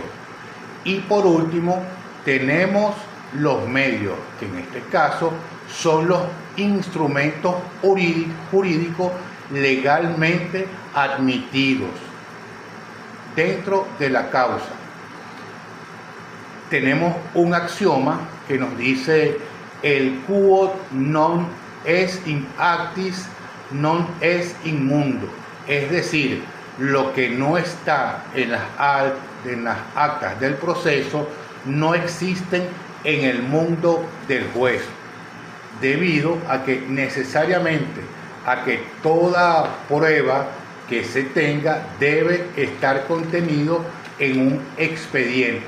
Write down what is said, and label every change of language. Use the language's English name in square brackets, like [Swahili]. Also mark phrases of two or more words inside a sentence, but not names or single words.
[Spanish] Y por último tenemos los medios, que en este caso son los instrumentos jurídicos legalmente admitidos dentro de la causa. Tenemos un axioma que nos dice: el [Latin] quod non est in actis non est in mundo, [Spanish] es decir, lo que no está en las actas del proceso no existen en el mundo del juez, debido a que necesariamente a que toda prueba que se tenga debe estar contenido en un expediente.